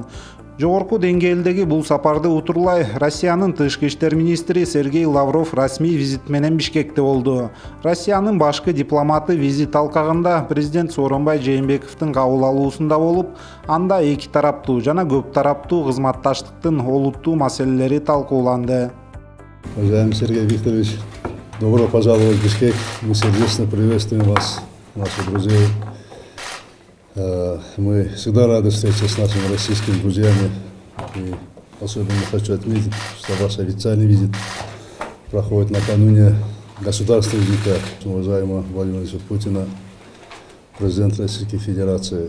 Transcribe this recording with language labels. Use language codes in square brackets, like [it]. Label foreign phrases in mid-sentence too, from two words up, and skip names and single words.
[ky] Жогорку деңгээлдеги бул сапарды утурлай Россиянын тышкы иштер министри Сергей Лавров расмий визит менен Бишкекте болду. Россиянын башкы дипломаты визит алкагында президент Сооронбай Жээнбековдун кабыл алуусунда болуп, анда эки тараптуу жана көп тараптуу кызматташтыктын олуттуу маселелери талкууланды. [ru] Уважаемый Сергей Викторович, добро пожаловать в Бишкек. Мы сердечно приветствуем вас, наших друзей. Мы всегда рады встрече с нашими российскими друзьями. И особенно хочу отметить, что ваш официальный визит проходит накануне государственного визита уважаемого Владимира Владимировича Путина, президента Российской Федерации.